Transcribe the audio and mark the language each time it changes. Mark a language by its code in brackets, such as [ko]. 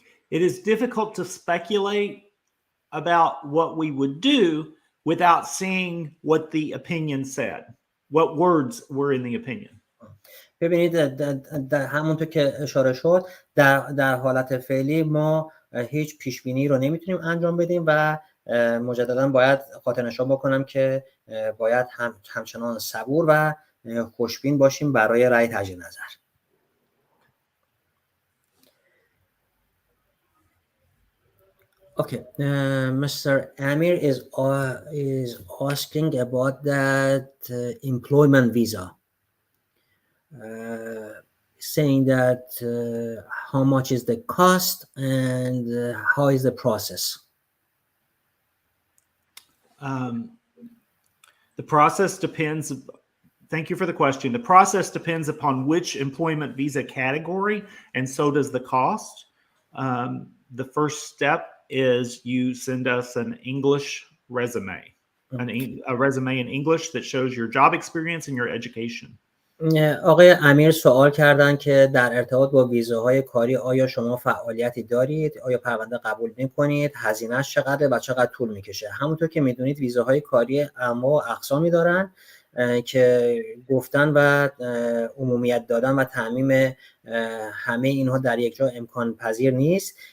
[en] It is difficult to speculate about what we would do without seeing what the opinion said. What words were in the opinion. [fa] ببینید همونطور که اشاره شد در حالت فعلی ما هیچ پیش بینی رو نمیتونیم انجام بدیم و مجددا باید خاطرنشان بکنم که باید همچنان صبور و خوشبین باشیم برای رأی تجدید نظر. [en] Okay, Mr. Amir is asking about that employment visa, saying that how much is the cost and how is the process? The process depends. Thank you for the question. The process depends upon which employment visa category, and so does the cost. The first step is you send us an English resume, a resume in English that shows your job experience and your education. [fa] آقای امیر سوال کردن که در ارتباط با ویزاهای کاری آیا شما فعالیتی دارید؟ آیا پرونده قبول می‌کنید؟ هزینه‌اش چقدره و چقدر طول می‌کشه؟ همونطور که می‌دونید ویزاهای کاری انواع و اقسامی دارن که گفتن و عمومیت دادن و تعمیم همه اینها در یک جا امکان پذیر نیست.